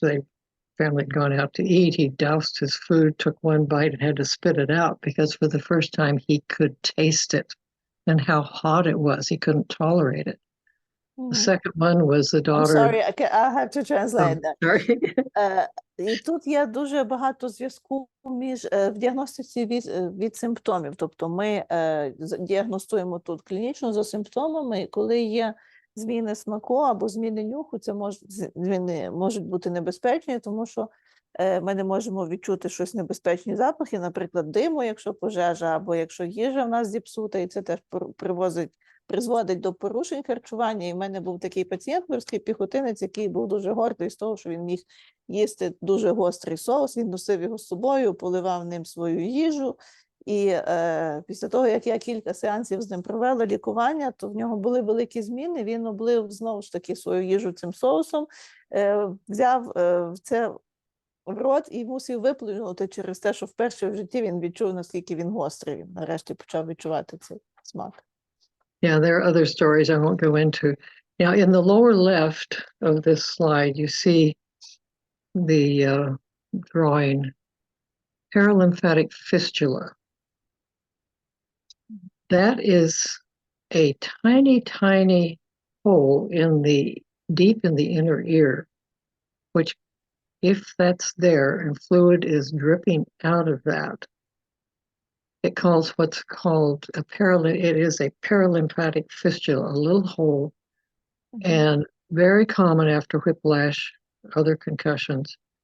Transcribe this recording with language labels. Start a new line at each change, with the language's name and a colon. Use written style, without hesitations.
English: The family had gone out to eat. He doused his food, took one bite, and had to spit it out because for the first time he could taste it and how hot it was. He couldn't tolerate it. The second one was the I'm daughter. sorry, I have to translate that. Sorry.
Ukrainian: І тут є дуже багато зв'язку в діагностиці від симптомів. Тобто ми діагностуємо тут клінічно за симптомами, і коли є зміни смаку або зміни нюху, зміни можуть бути небезпечні, тому що ми не можемо відчути щось небезпечні запахи, наприклад, диму, якщо пожежа, або якщо їжа в нас зіпсута, і це теж призводить до порушень харчування. І в мене був такий пацієнт, морський піхотинець, який був дуже гордий з того, що він міг їсти дуже гострий соус, він носив його з собою, поливав ним свою їжу. І після того, як я кілька сеансів з ним провела лікування, то в нього були великі зміни, він облив знову ж таки свою їжу цим соусом, взяв це в рот і мусив виплюнути через те, що вперше в житті він відчув, наскільки він гострий. Він нарешті почав відчувати цей смак.
English: Yeah, there are other stories I won't go into. Now, in the lower left of this slide, you see the drawing paralymphatic fistula. That is a tiny, tiny hole deep in the inner ear, which if that's there and fluid is dripping out of that, it calls what's called it is a paralymphatic fistula, a little hole, and very common after whiplash, other concussions,